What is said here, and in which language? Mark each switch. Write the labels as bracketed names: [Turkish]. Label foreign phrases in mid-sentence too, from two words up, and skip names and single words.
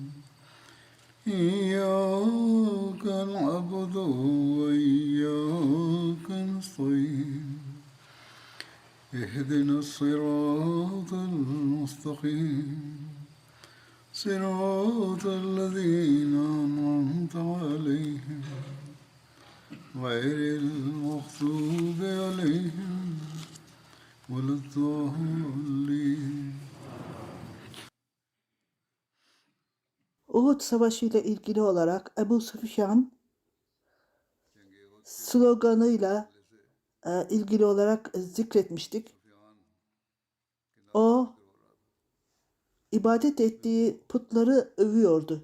[Arabic] إياك نعبد وإياك نستعين اهدنا الصراط المستقيم صراط الذين أنعمت عليهم غير المغضوب عليهم ولا الضالين. [Turkish] Uhud Savaşı ile ilgili olarak Ebu Süfyan sloganıyla ilgili olarak zikretmiştik. O ibadet ettiği putları övüyordu.